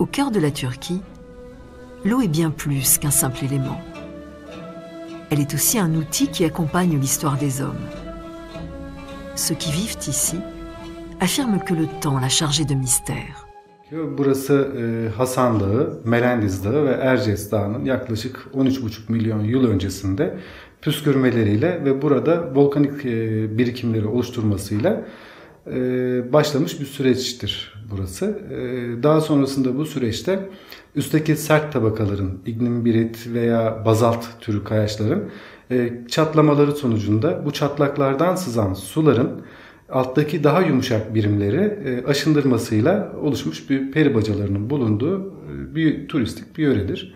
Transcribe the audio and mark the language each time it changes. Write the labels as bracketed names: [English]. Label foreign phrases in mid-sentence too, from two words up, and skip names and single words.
[French] cœur de la Turquie, l'eau est bien plus qu'un simple élément. Elle est aussi un outil qui accompagne l'histoire des hommes. Ceux qui vivent ici affirment que le temps l'a chargé de mystère. [Turkish] Burası Hasan Dağı, Melendiz Dağı ve Erciyes Dağı'nın yaklaşık 13,5 milyon yıl öncesinde püskürmeleriyle ve burada volkanik birikimleri oluşturmasıyla başlamış bir süreçtir burası. Daha sonrasında bu süreçte üstteki sert tabakaların, ignimbirit veya bazalt türü kayaçların çatlamaları sonucunda bu çatlaklardan sızan suların alttaki daha yumuşak birimleri aşındırmasıyla oluşmuş bir peri bacalarının bulunduğu bir turistik bir yöredir.